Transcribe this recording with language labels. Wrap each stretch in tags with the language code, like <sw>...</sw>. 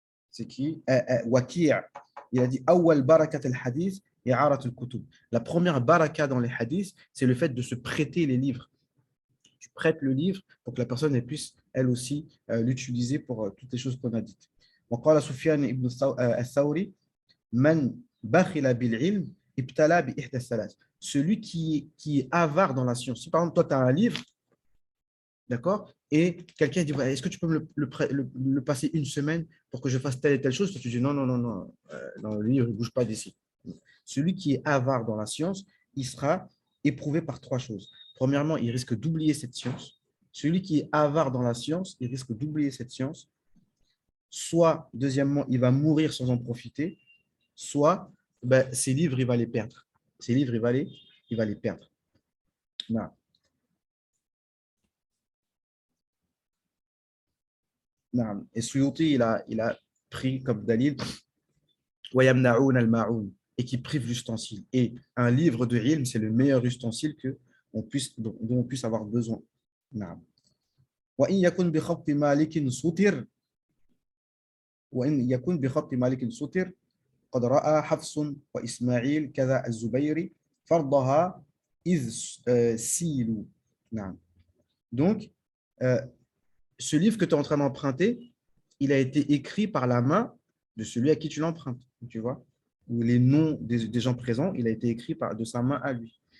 <fr>C'est qui Waki'. Il a dit</fr> <ar>Awwal barakat al-hadith i'arat al-kutub.</ar> <fr>La première baraka dans les hadiths, c'est le fait de se prêter les livres. Tu prêtes le livre pour que la personne elle puisse elle aussi l'utiliser pour toutes les choses qu'on a dites.</fr> <ar>وقال سفيان ibn الثوري من بخل بالعلم ابتلى بإحدى الثلاث.</ar> <fr>Celui qui est avare dans la science. Si par exemple toi tu as un livre, d'accord, et quelqu'un dit ouais, est-ce que tu peux me le passer une semaine pour que je fasse telle et telle chose? Tu dis non, non, non, non, non, le livre ne bouge pas d'ici. Celui qui est avare dans la science, il sera éprouvé par trois choses. Premièrement, il risque d'oublier cette science. Celui qui est avare dans la science, il risque d'oublier cette science. Soit, deuxièmement, il va mourir sans en profiter. Soit, ses livres, il va les perdre. Ses livres, il va les perdre. Non. Non. Et Suyuti, il a pris comme dalil</fr> <ar>وَيَمْنَعُونَ الْمَعُونَ,</ar> <fr>et qui prive l'ustensile. Et un livre de ilm, c'est le meilleur ustensile dont on puisse avoir besoin.</fr> <ar>نعم. وإن يكن بخط مالك سطر وإن يكن بخط مالك سطر قد رأى حفص وإسماعيل كذا الزبير فرضها إذ سيلوا. نعم.</ar> <fr>Donc, ce livre que tu es en train d'emprunter, il a été écrit par la main de celui à qui tu l'empruntes, tu vois, ou les noms des gens présents, il a été écrit de sa main à lui.</fr>